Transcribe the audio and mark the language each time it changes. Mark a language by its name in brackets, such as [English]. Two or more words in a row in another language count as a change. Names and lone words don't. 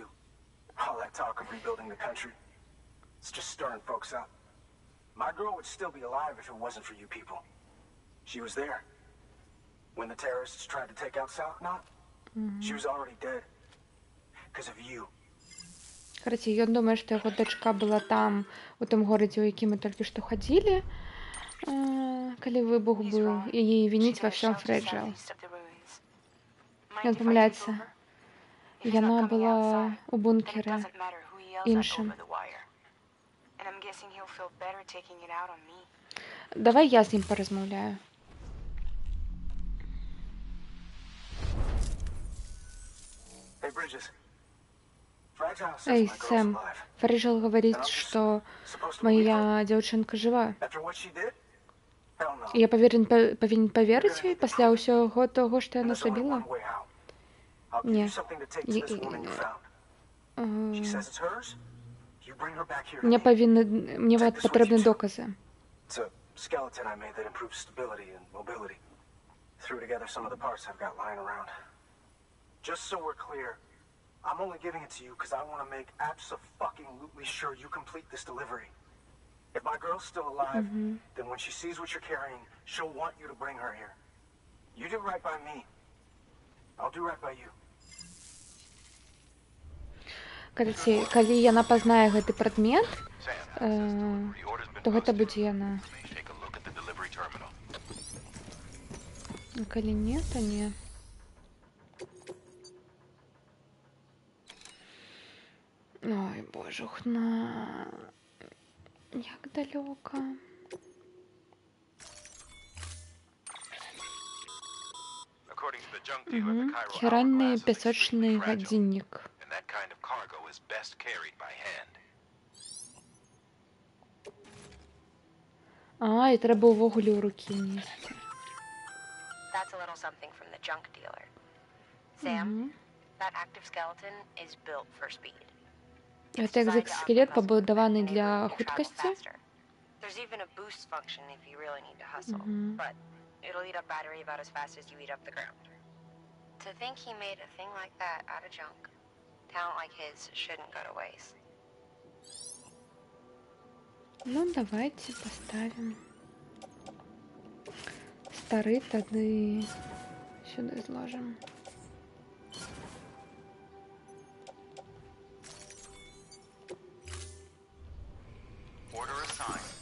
[English] All that talk of rebuilding the country. It's just stirring folks up. My girl would still be alive if it wasn't for you people. She was there. When the terrorists tried to take out South Knot, she was already dead. Because of you. [Belarusian] Короче, ён думае, што яго дачка была там, у том горадзе, у які мы толькі што хадзілі, калі выбух быў, і яе вініць ва ўсём Фрэджайл. Ён памыляецца. Яна была у бункеры іншым. Давай я з ім паразмаўляю. [English] Hey, Bridges. Fragile says [Belarusian] Эй, [English] my girl's [Belarusian] Сэм, [English] alive. [Russian] Фрэджайл говорит, что моя дзяўчынка жива. [English] After what she did? Hell no. [Belarusian] Я павінен паверыць ёй пасля ўсяго того, што яна [English] There's only [Belarusian] зрабіла? [English] one way out. I'll give [Belarusian] Не. [English] you something to take to this woman you found. She says it's hers. You bring her back here to [Belarusian] Мне [English] me. [Belarusian] мне патрэбны доказы. [English] It's a skeleton I made that improves stability and mobility. Threw together some of the parts I've got lying around. Just so we're clear, I'm only giving it to you because I want to make abso-fucking-lutely sure you complete this delivery. If my girl's still alive, then when she sees what you're carrying, she'll want you to bring her here. You do right by me. I'll do right by you. [Belarusian] Карацей, калі яна пазнае гэты прадмет, то гэта будзе яна. А калі не, то не. Ой, божухна. Як далёка. Керамічны песочны гадзіннік. [English] That kind of cargo is best carried by hand. [Belarusian] А, і трэба ўвогуле ў рукі несці. [English] That's a little something from the junk dealer. Sam, that active skeleton is built for speed. [Belarusian] Гэта экзоскелет пабудаваны для хуткасці. [English] There's even a boost function if you really need to hustle, but it'll eat up battery about as fast as you eat up the ground. To think he made a thing like that out of junk. Talent like his shouldn't go to waste. [Russian] Ну, давайте поставим. [Belarusian] Стары тады сюда зложим. [English] Order assigned.